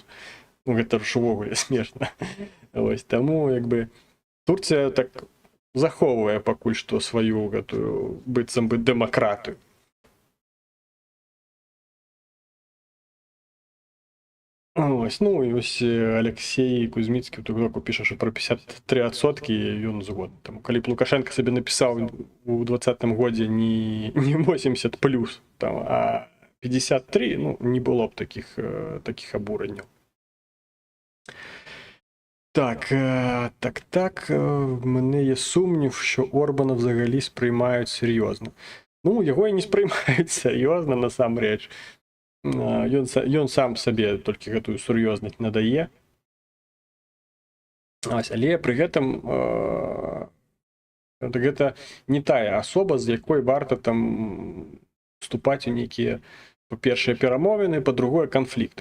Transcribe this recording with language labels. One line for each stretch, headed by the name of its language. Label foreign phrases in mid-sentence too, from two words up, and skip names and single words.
Belarusian: Ну, гэта ж увогуле смешна. Ось, таму, як бы, Турцыя так захоўвае пакуль што сваю гэтую быццам бы дэмакратыю. Ось, ну, і ось Алексей Кузьміцкі у ТикТоку піша, що про 53% ён згодны.
Ukrainian: Тому,
Belarusian: калі б
Ukrainian: Лукашенко собі написав у 2020 году не 80 плюс, там, а 53, ну, не було б таких обуреннів. Так, в мене є сумнів, що Орбана взагалі сприймають серйозно. Ну, його і не сприймають серйозно,
Belarusian: насамрэч. Ён сам сабе толькі гэтую сур'ёзнасць надае. Але пры гэтым гэта не тая асоба, з якой варта там вступаць у нейкія, па-першае, перамовіны, па-другое, канфлікты.